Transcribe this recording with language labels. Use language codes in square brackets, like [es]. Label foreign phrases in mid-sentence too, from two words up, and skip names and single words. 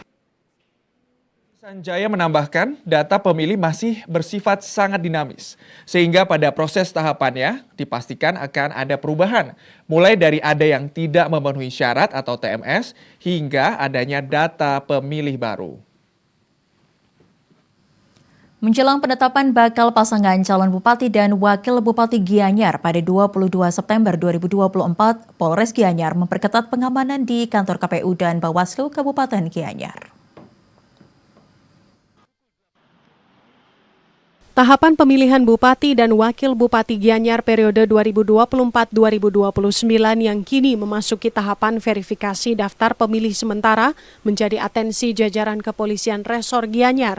[id] Sanjaya menambahkan, data pemilih masih bersifat sangat dinamis, sehingga pada proses tahapannya dipastikan akan ada perubahan, mulai dari ada yang tidak memenuhi syarat atau TMS, hingga adanya data pemilih baru. Menjelang penetapan bakal pasangan calon bupati dan wakil bupati Gianyar pada 22 September 2024, Polres Gianyar memperketat pengamanan di kantor KPU dan Bawaslu Kabupaten Gianyar. Tahapan pemilihan Bupati dan Wakil Bupati Gianyar periode 2024-2029 yang kini memasuki tahapan verifikasi daftar pemilih sementara menjadi atensi jajaran kepolisian Resor Gianyar.